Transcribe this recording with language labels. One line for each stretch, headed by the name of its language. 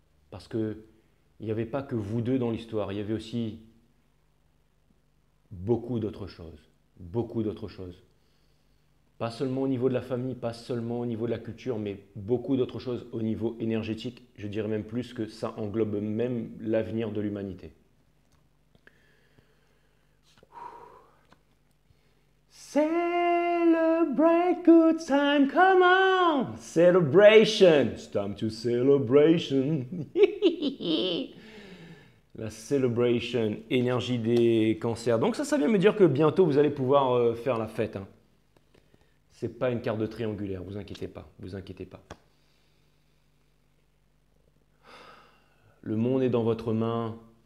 French: Parce qu'il n'y avait pas que vous deux dans l'histoire, il y avait aussi beaucoup d'autres choses. Beaucoup d'autres choses. Pas seulement au niveau de la famille, pas seulement au niveau de la culture, mais beaucoup d'autres choses au niveau énergétique. Je dirais même plus que ça englobe même l'avenir de l'humanité.
English: Celebrate good time, come on! Celebration! It's time to celebration!
French: La celebration, énergie des cancers. Donc ça vient me dire que bientôt vous allez pouvoir faire la fête. Hein. Ce n'est pas une carte de triangulaire, vous inquiétez pas, vous inquiétez pas. Le monde est dans votre main.